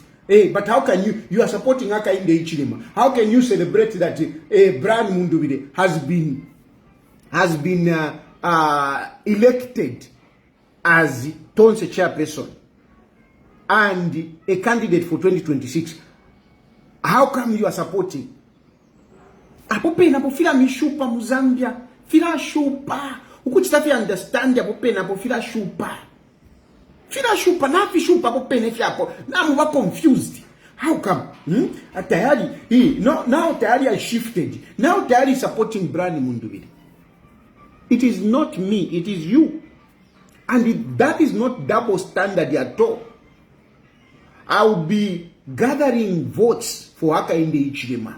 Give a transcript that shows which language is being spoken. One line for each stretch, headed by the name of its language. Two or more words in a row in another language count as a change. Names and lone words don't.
English: Hey, but how can you are supporting Hakainde Hichilema? How can you celebrate that Brian Mundubile has been elected as Tonse chairperson and a candidate for 2026? How come you are supporting?
Bemba: Apo fila mishupa Muzambia, fila shupa. Ukuchitafi understand apo fila shupa. Fila shupa na fi shupa apo fiapo. Na muwa confused.
English: How come? Tayali, now Tayali has shifted. Now Tayali is supporting Brian Mundubile. It is not me, it is you. And that is not double standard at all. I will be gathering votes for Hakainde Hichilema.